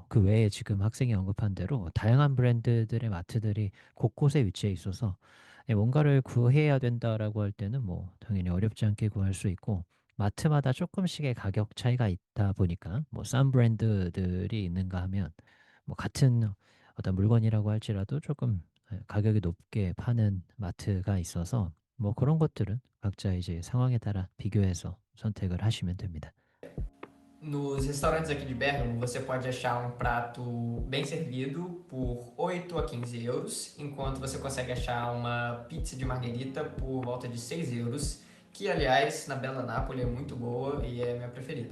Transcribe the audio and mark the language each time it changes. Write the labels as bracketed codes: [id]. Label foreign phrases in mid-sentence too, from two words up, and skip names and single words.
[ko] 그 외에 지금 학생이 언급한 대로 다양한 브랜드들의 마트들이 곳곳에 위치해 있어서 뭔가를 구해야 된다라고 할 때는 뭐 당연히 어렵지 않게 구할 수 있고 마트마다 조금씩의 가격 차이가 있다 보니까 뭐 싼 브랜드들이 있는가 하면 뭐 같은 어떤 물건이라고 할지라도 조금 가격이 높게 파는 마트가 있어서 뭐 그런 것들은 각자 이제 상황에 따라 비교해서 선택을 하시면 됩니다. [pt] Nos restaurantes aqui de Bergamo, você pode achar um prato bem servido por 8 a 15 euros, enquanto você consegue achar uma pizza de marguerita por volta de 6 euros, que, aliás, na Bela Nápoles é muito boa e é minha preferida.